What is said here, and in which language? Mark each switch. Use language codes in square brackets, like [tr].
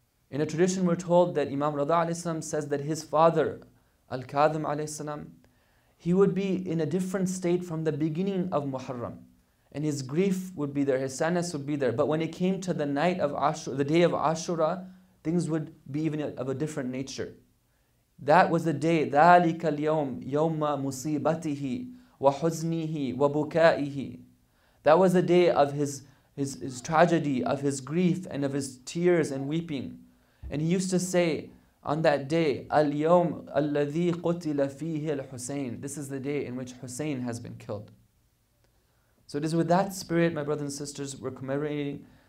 [en] In a tradition, we're told that Imam Rida alayhi salam says that his father, Al-Kadhim alayhi salam, he would be in a different state from the beginning of Muharram. And his grief would be there, his sadness would be there. But when it came to the night of Ashura, the day of Ashura, things would be even of a different nature. That was the day, [ar] ذَلِكَ الْيَوْمِ يَوْمَ مُصِيبَتِهِ وَحُزْنِهِ وَبُكَائِهِ. [en] That was the day of his tragedy, of his grief, and of his tears and weeping. And he used to say on that day, [ar] الْيَوْمِ الَّذِي قُتِلَ فِيهِ الْحُسَيْنِ. [en] This is the day in which Hussein has been killed. So it is with that spirit, my brothers and sisters, we're commemorating.